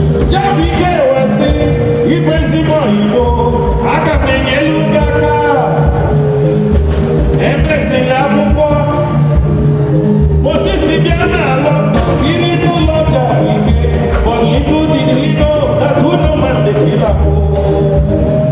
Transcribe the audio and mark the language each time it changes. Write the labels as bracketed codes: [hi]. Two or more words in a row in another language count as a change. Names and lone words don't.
[ig] Chaa ike wee sị, "Ibe ezigbo oyibo, aga m enyelu gị aka." Emesịla akwụkwọ Moses bịa n'ala, biri n'ụlọ Jabike, [pcm] but little did he know that good man dey kill am.